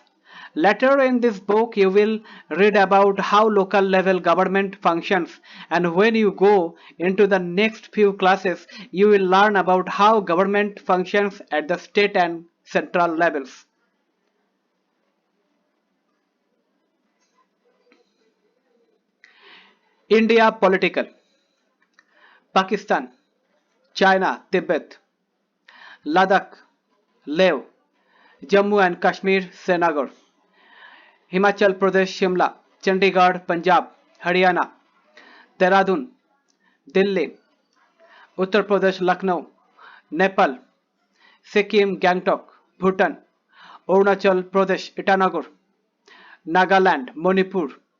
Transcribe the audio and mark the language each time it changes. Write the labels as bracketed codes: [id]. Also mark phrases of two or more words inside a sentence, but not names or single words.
[en] Later in this book, you will read about how local level government functions, and when you go into the next few classes, you will learn about how government functions at the state and central levels. India political. Pakistan, China, Tibet, Ladakh, Leh, Jammu and Kashmir, Srinagar, Himachal Pradesh, Shimla, Chandigarh, Punjab, Haryana, Dehradun, Delhi, Uttar Pradesh, Lucknow, Nepal, Sikkim, Gangtok, Bhutan, Arunachal Pradesh, Itanagar, Nagaland, Manipur,